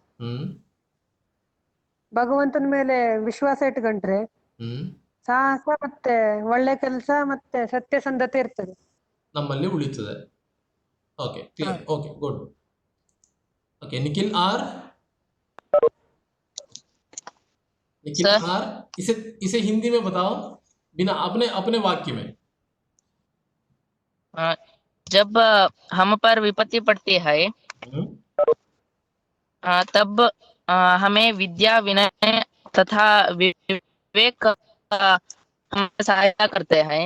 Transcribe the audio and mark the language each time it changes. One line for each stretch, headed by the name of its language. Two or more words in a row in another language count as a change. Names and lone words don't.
Kannada: ಭಗವಂತನ ಮೇಲೆ ವಿಶ್ವಾಸ ಇಟ್ಕೊಂಡ್ರೆ ಸಾಹಸ ಮತ್ತೆ ಒಳ್ಳೆ ಕೆಲಸ ಮತ್ತೆ ಸತ್ಯಸಂಧತೆ ಇರ್ತದೆ, ನಮ್ಮಲ್ಲಿ ಉಳಿತದೆ.
English: okay, clear. okay, good. okay, Nikhil R.
Hindi: लेकिन सर। आर इसे इसे हिंदी में बताओ बिना अपने अपने वाक्य में। जब हम पर विपत्ति पड़ती है हम्म, तब हमें विद्या विनय तथा विवेक हमें सहायता करते हैं।